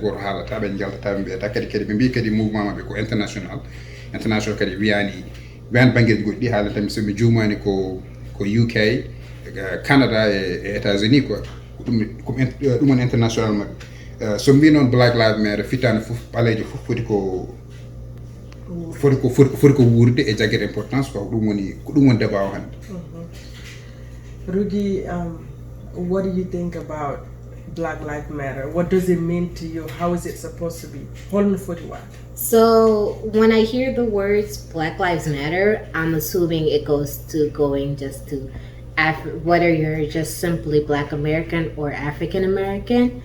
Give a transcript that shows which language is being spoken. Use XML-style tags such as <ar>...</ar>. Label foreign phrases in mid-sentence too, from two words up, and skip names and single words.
<ff>goto haalata ɓe jaltata ɓe mbiyata kadi ɓe mbi kadi mouvement maɓɓe ko international kadi wiyani banggueji goɗɗi ɗi haalantami somi juumani ko UK Canada e États-Unis quoi ɗum on international maɓɓe so mbi noon Black Lives Matter fittani foof ɓaleejo foof foti ko wurde e jagguede</ff> <fr>importance quoi</fr> <ff>ko ɗum woni débat o hannde.</ff> <en>Rugi, what do you think about Black Lives Matter? What does it mean to you? How is it supposed to be? So when I hear the words Black Lives Matter, I'm assuming it goes to going just to whether you're just simply Black American or African American.</en>